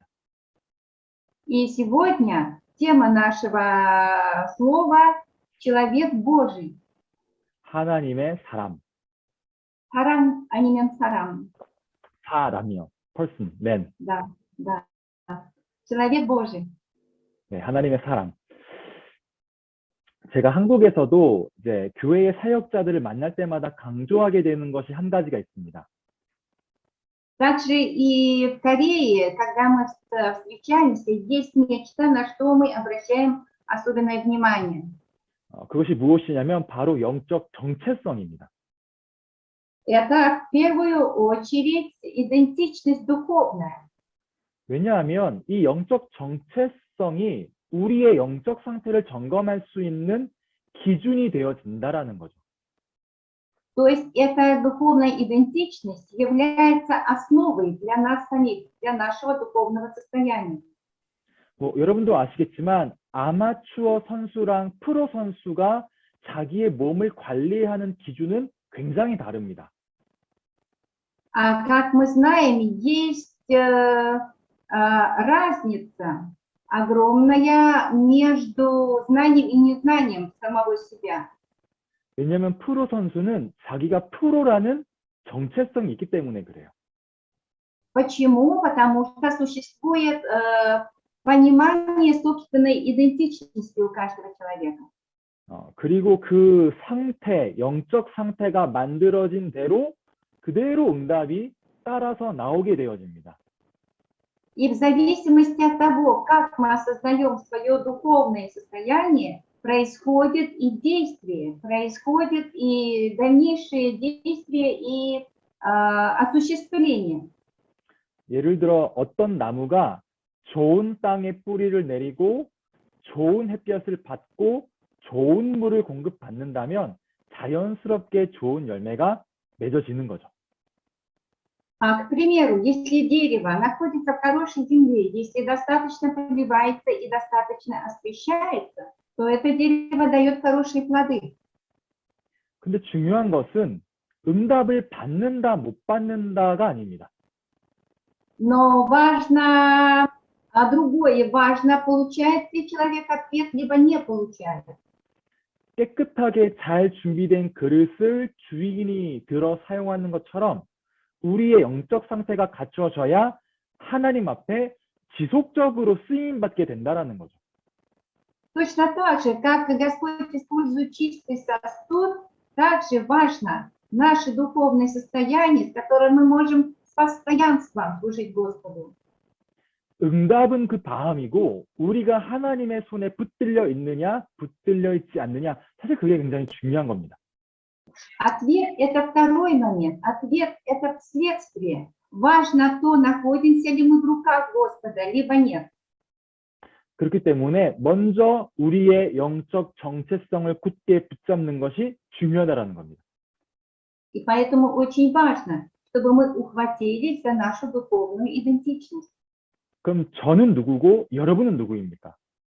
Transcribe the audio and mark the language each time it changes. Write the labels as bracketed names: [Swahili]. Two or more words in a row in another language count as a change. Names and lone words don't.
[Russian] И сегодня тема нашего слова «Человек Божий». [Korean] 하나님의 사람. Харам, анимен сарам. 사람이요. [English] person, man. [Russian] Да, да. Человек Божий. [Korean] 네, 하나님의 사람. 제가 한국에서도 이제 교회의 사역자들을 만날 때마다 강조하게 되는 것이 한 가지가 있습니다. [Russian] Также и в Корее, когда мы встречаемся, есть нечто, на что мы обращаем особенное внимание. [Korean] 그것이 무엇이냐면 바로 영적 정체성입니다. [Russian] Это в первую очередь идентичность духовная. [Korean] 왜냐하면 이 영적 정체성이 우리의 영적 상태를 점검할 수 있는 기준이 되어진다라는 거죠. [Russian] То есть эта духовная идентичность является основой для нас самих, для нашего духовного состояния. [Korean] 여러분도 아시겠지만 아마추어 선수랑 프로 선수가 자기의 몸을 관리하는 기준은 굉장히 다릅니다. [Russian] Как мы знаем, есть разница огромная между знанием и незнанием самого себя. [Korean] 왜냐하면 프로 선수는 자기가 프로라는 정체성이 있기 때문에 그래요. [Russian] Почему? Потому что существует понимание собственной идентичности у каждого человека. [Korean] 그리고 그 상태, 영적 상태가 만들어진 대로 그대로 응답이 따라서 나오게 되어집니다. [Russian] И в зависимости от того, как мы осознаем свое духовное состояние, происходит и действие, происходит и дальнейшие действия и осуществление. [Korean] 예를 들어 어떤 나무가 좋은 땅에 뿌리를 내리고 좋은 햇볕을 받고 좋은 물을 공급받는다면 자연스럽게 좋은 열매가 맺어지는 거죠. [Russian] К примеру, если дерево находится в хорошей земле, если достаточно поливается и достаточно освещается, то это дерево дает хорошие плоды. [Korean] 근데 중요한 것은 응답을 받는다, 못 받는다가 아닙니다. [Russian] Но важно другое, важно, получает ли человек ответ, либо не получает. [Korean] 깨끗하게 잘 준비된 그릇을 주인이 들어 사용하는 것처럼 우리의 영적 상태가 갖춰져야 하나님 앞에 지속적으로 쓰임받게 된다는 거죠. [Russian] Точно так же, как Господь использует чистый сосуд, также важно наше духовное состояние, с которым мы можем с постоянством служить Господу. [Korean] 응답은 그 다음이고 우리가 하나님의 손에 붙들려 있느냐, 붙들려 있지 않느냐, 사실 그게 굉장히 중요한 겁니다. [Russian] Ответ – это второй момент. Ответ – это следствие. Важно то, находимся ли мы в руках Господа, либо нет. [Korean] 그렇기 때문에 먼저 우리의 영적 정체성을 굳게 붙잡는 것이 중요하다는 겁니다. [Russian] И поэтому очень важно, чтобы мы ухватились за нашу духовную идентичность. [Korean] 그럼 저는 누구고 여러분은 누구입니까?